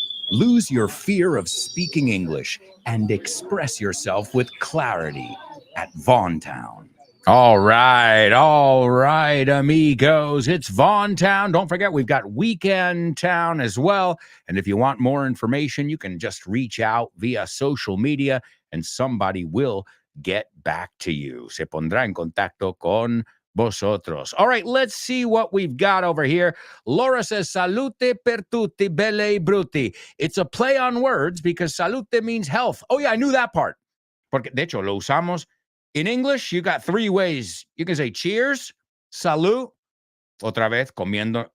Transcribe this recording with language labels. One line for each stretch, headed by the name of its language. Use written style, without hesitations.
English: Lose your fear of speaking English and express yourself with clarity at Vaughan Town. All right, amigos. It's Vaughan Town. Don't forget, we've got Weekend Town as well. And if you want more information, you can just reach out via social media and somebody will get back to you.
Spanish: Se pondrá en contacto con vosotros.
English: All right, let's see what we've got over here. Laura says,
Italian: salute per tutti, belle brutti.
English: It's a play on words because salute means health. Oh, yeah, I knew that part.
Spanish: Porque, de hecho, lo usamos.
English: In English, you got three ways. You can say cheers,
Spanish: salud, otra vez comiendo.